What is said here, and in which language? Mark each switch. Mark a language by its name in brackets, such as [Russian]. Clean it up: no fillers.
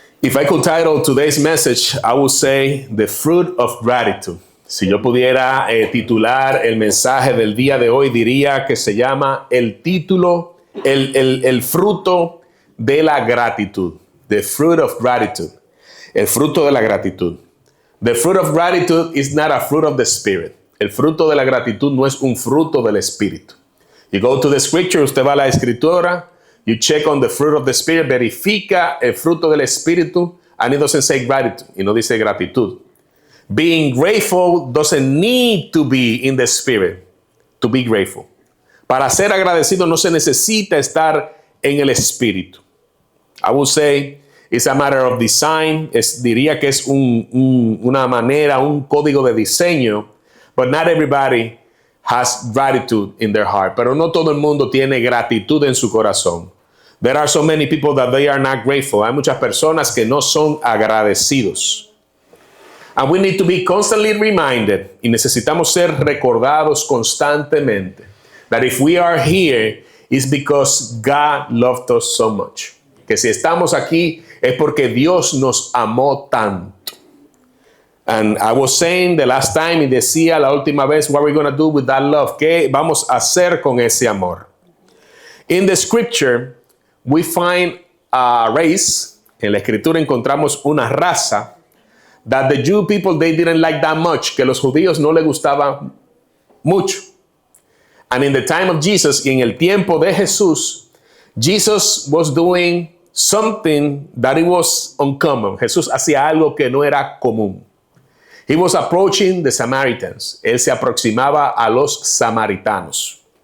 [English] If I could title today's message, I would say The Fruit of Gratitude. [Spanish] Si yo pudiera titular el mensaje del día de hoy, diría que se llama el fruto de la gratitud. [English] The fruit of gratitude. [Spanish] El fruto de la gratitud. [English] The fruit of gratitude is not a fruit of the spirit. [Spanish] El fruto de la gratitud no es un fruto del espíritu. [English] You go to the scripture, [Spanish] usted va a la escritura, [English] you check on the fruit of the spirit, [Spanish] verifica el fruto del espíritu, [English] and it doesn't say gratitude, [Spanish] y no dice gratitud. [English] Being grateful doesn't need to be in the spirit to be grateful. [Spanish] Para ser agradecido no se necesita estar en el espíritu. [English] I would say it's a matter of design. [Spanish] Diría que es una manera, un código de diseño, [English] but not everybody has gratitude in their heart. [Spanish] Pero no todo el mundo tiene gratitud en su corazón. [English] There are so many people that they are not grateful. [Spanish] Hay muchas personas que no son agradecidos. [English] And we need to be constantly reminded, [Spanish] y necesitamos ser recordados constantemente, [English] that if we are here, it's because God loved us so much. [Spanish] Que si estamos aquí es porque Dios nos amó tanto. [English] And I was saying the last time, [Spanish] y decía la última vez, [English] what are we going to do with that love? [Spanish] ¿Qué vamos a hacer con ese amor? [English] In the scripture, we find a race. [Spanish] En la escritura encontramos una raza [English] that the Jew people, they didn't like that much, [Spanish] que los judíos no les gustaba mucho. [English] And in the time of Jesus, [Spanish] y en el tiempo de Jesús, [English] Jesus was doing something that it was uncommon. [Spanish] Jesús hacía algo que no era común. [English] He was approaching the Samaritans. [Spanish] Él se aproximaba a los samaritanos.